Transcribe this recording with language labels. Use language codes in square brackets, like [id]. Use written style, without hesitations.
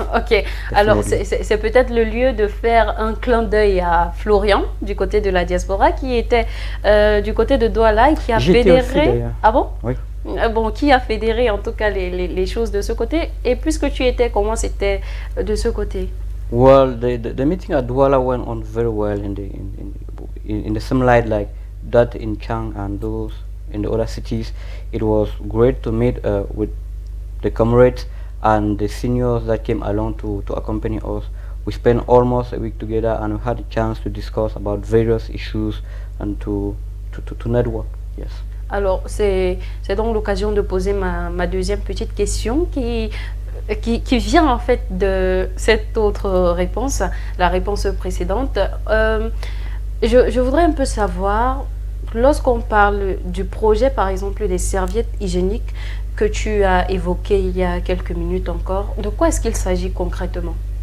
[fr] Ok, alors c'est peut-être le lieu de faire un clin d'œil à Florian du côté de la diaspora qui était du côté de Douala et qui a fédéré. Ah bon? Oui. Bon, qui a fédéré en tout cas les choses de ce côté. Et puisque tu étais, comment c'était de ce côté? [en] Well, the meeting at Douala went on very well in the same light like that in Chang and those in the other cities. It was great to meet with the comrades and the seniors that came along to accompany us. We spent almost a week together and we had a chance to discuss about various issues and to network. Yes. [fr] Alors, c'est donc l'occasion de poser ma deuxième petite question qui vient en fait de cette autre réponse, la réponse précédente. Je voudrais un peu savoir, lorsqu'on parle du projet, par exemple, des serviettes hygiéniques que tu as évoqué il y a quelques minutes encore, de quoi est-ce qu'il s'agit concrètement?